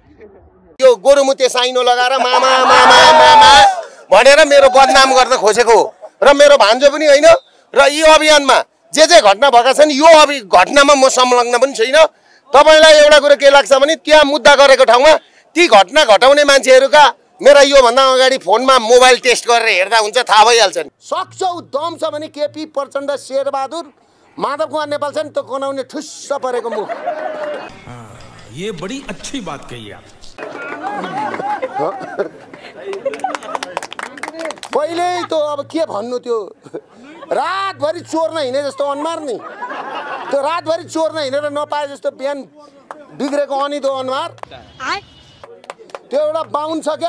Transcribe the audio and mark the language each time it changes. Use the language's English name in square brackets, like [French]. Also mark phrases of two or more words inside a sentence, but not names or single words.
[Nepali] यो गोरुमुते साइनो लगाएर मामा मामा मामा भनेर मेरो बदनाम गर्न खोजेको हो र मेरो भान्जो पनि होइन र यो अभियानमा जे घटना भएका छन् यो घटनामा म संलग्न पनि छैन। तपाईलाई एउटा कुरा के लाग्छ भने त्यहाँ मुद्दा गरेको ठाउँमा ती घटना घटाउने मान्छेहरूका मेरा योभन्दा अगाडि फोनमा मोबाइल टेस्ट गरेर हेर्दा हुन्छ, थाहा भइहाल्छ नि। सक्छौ दम छ भने केपी प्रचण्ड, शेरबहादुर, माधव कुमार नेपाल छ नि त गनाउने ठुस्स परेको मुख। [Hindi] ये बड़ी अच्छी बात कही आप। [Nepali] पहिले त अब के भन्नु, त्यो रातभरि चोर्न हिँडे जस्तो अनुहार नि, त्यो रातभरि चोर्न हिँडेर नपाए जस्तो बिहान बिग्रेको अनिदो अनुहार, त्यो एउटा बाहुन छ क्या।